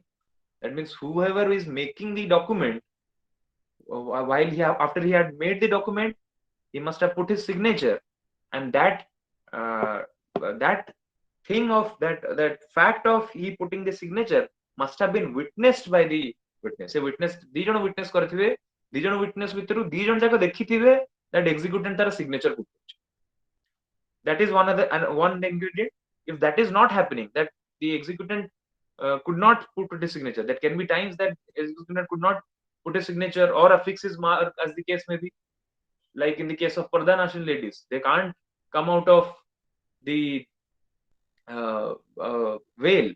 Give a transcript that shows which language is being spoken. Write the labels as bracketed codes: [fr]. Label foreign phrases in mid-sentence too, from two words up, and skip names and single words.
[en] That means whoever is making the document, while after he had made the document, he must have put his signature, and uh, that thing of that fact of he putting the signature must have been witnessed by the witness. A witness, [or] ଦି ଜଣ witness କରିଥିବେ, ଦି ଜଣ witness ଭିତରୁ ଦି ଜଣ ଯାକ ଦେଖିଥିବେ [en] that executant [or] ତାର [en] signature put. That is one ingredient. If that is not happening, that the executant could not put his signature, that can be times that executant could not put his signature or affix his mark, as the case may be. Like in the case of Panda national ladies, they can't come out of the veil.